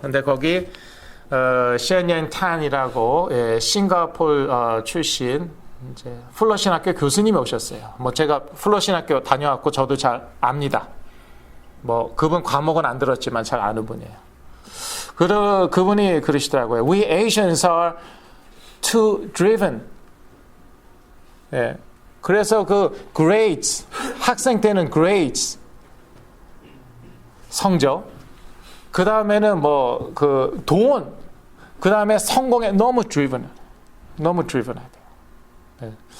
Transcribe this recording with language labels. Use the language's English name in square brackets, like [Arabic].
[Korean] 근데 거기 시엔옌 탄이라고 싱가포르 출신 이제 플러신 학교 교수님이 오셨어요. 뭐 제가 플러신 학교 다녀왔고 저도 잘 압니다. 뭐 그분 과목은 안 들었지만 잘 아는 분이에요. 그분이 그러시더라고요. [English] We Asians are too driven. [Korean] 그래서 그 grades, 학생 때는 grades, 성적, 그 다음에는 뭐 그 돈, 그 다음에 성공에 너무 driven 하대요.